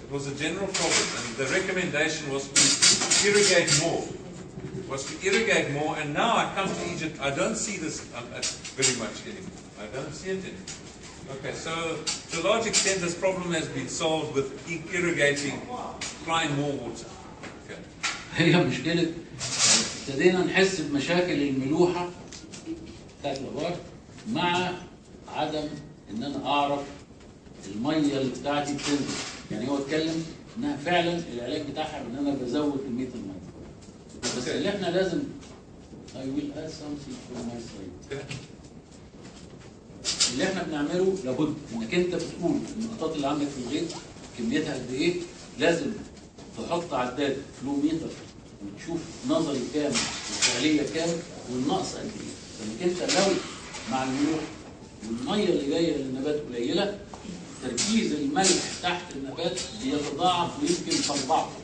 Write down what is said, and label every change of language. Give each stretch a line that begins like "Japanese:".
English: It was a general problem, and the recommendation was to irrigate more. And now I come to Egypt, I don't see this very much anymore. I don't see it anymore. Okay, so to a large extent, this problem has been solved with irrigating, applying more water. Okay.
Arabic: هي مشكلة ابتدينا نحس بمشاكل الملوحة بتاعت الأبار مع عدم إن أنا أعرف المية اللي بتاعتي بتنزل. يعني هو اتكلم إنها فعلا العلاج بتاعها إن أنا بزود كمية المية. بس اللي إحنا لازم
English: I will add something from my side.
Arabic: اللي إحنا بنعمله لابد إنك أنت بتقول النقطات اللي عندك في الغيط كميتها قد إيه، لازم تحط عداد فلوميتر وتشوف نظري كام وفعلية كام والنقص قد ايه. لانك انت لو مع الملوحة والميه اللي جايه للنبات قليله، تركيز الملح تحت النبات بيتضاعف ويمكن تضاعف.